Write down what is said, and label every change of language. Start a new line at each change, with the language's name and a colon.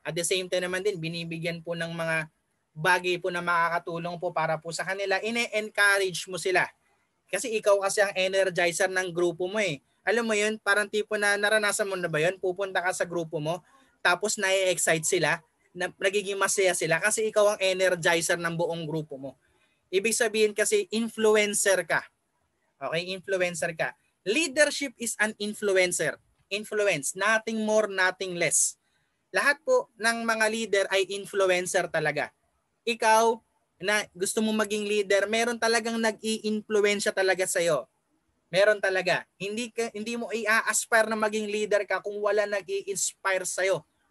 English: At the same time
Filipino: naman din, binibigyan po ng mga bagay po na makakatulong po para po sa kanila, ine-encourage mo sila. Kasi ikaw kasi ang energizer ng grupo mo Alam mo yun, parang tipo na naranasan mo na ba yun? Pupunta ka sa grupo mo, tapos na-excite sila, nagiging masaya sila kasi ikaw ang energizer ng buong grupo mo. Ibig sabihin kasi influencer ka. Okay, influencer ka.
English: Leadership is an influencer. Influence, nothing more, nothing less.
Filipino: Lahat po ng mga leader ay influencer talaga. Ikaw na gusto mo maging leader, meron talagang nag-i-influensya talaga sa iyo. Meron talaga. Hindi mo i-aspire na maging leader ka kung wala nag-i-inspire sa iyo.